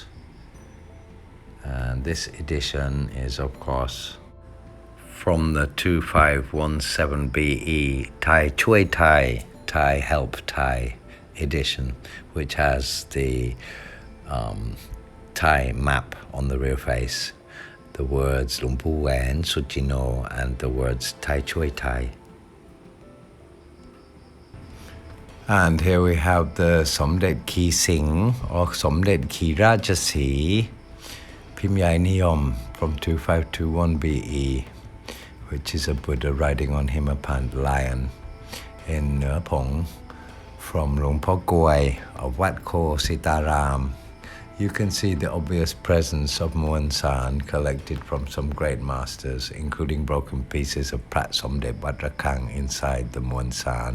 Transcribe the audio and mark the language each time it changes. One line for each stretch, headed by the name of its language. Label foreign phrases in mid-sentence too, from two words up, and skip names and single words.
English: And this edition is, of course, from the 2517 BE Thai Chui Thai, Thai Help Thai edition, which has the Thai map on the rear face, the words Luang Pu Wan Sujino, and the words Thai Chui Thai. And here we have the Somdet Ki Sing, or Somdet Ki Rajasi, Pimyai Niyom from 2521 BE, which is a Buddha riding on Himapant lion in Ner Pong, from Luang Por Goi of Wat Ko Sitaram. You can see the obvious presence of Muan San collected from some great masters, including broken pieces of Prat Somdet Wat Rakang inside the Muan San.